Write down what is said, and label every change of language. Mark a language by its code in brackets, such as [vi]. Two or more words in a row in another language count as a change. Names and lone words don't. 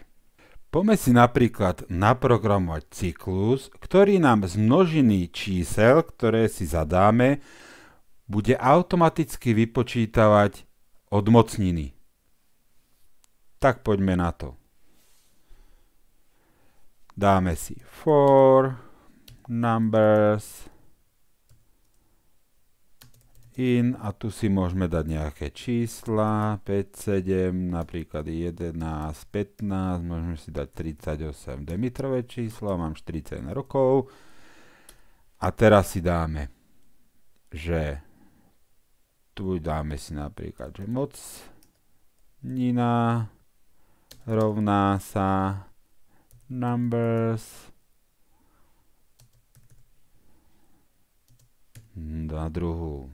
[sk] Poďme si napríklad naprogramovať cyklus, ktorý nám z množiny čísel, ktoré si zadáme, bude automaticky vypočítavať odmocniny. Tak poďme na to. Dáme si [en] for numbers in [sk] a tu si môžeme dať nejaké čísla, 5, 7, napríklad 11, 15, môžeme si dať 38 demitrové číslo, mám 41 rokov. A teraz si dáme, že tu dáme si napríklad, že mocnina rovná sa numbers na druhú.